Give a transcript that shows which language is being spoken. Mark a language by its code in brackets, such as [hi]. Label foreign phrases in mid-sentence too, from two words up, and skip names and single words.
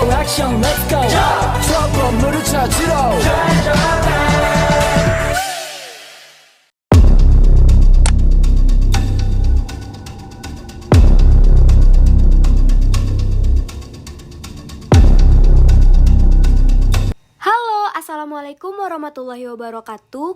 [ko] 액션 [en] let's go [ko] 저 건물을 찾으러 [ar] Halo, السلام عليكم ورحمة الله وبركاته.